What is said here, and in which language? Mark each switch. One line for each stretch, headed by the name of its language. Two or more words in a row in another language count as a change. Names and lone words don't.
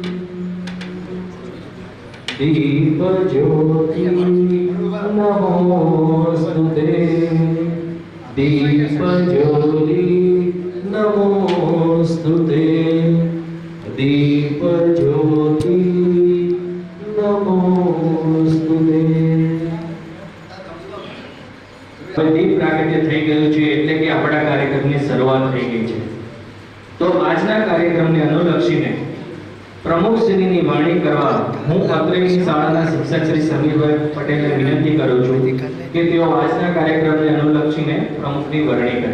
Sanskrit: दीप ज्योति नमोस्तुते दीप ज्योति नमोस्तुते दीप ज्योति नमोस्तुते।
Gujarati: દીપ પ્રાગટ્ય થઈ ગયું છે એટલે કે આપણા કાર્યક્રમની શરૂઆત થઈ ગઈ છે। તો આજના કાર્યક્રમને અનુલક્ષીને પ્રમુખશ્રીની વાણી કરવા હું અત્રેની શાળાના શિક્ષક શ્રી સમીરભાઈ પટેલને વિનંતી કરું છું કે તેઓ આજના કાર્યક્રમને અનુલક્ષીને પ્રમુખની વરણી કરે।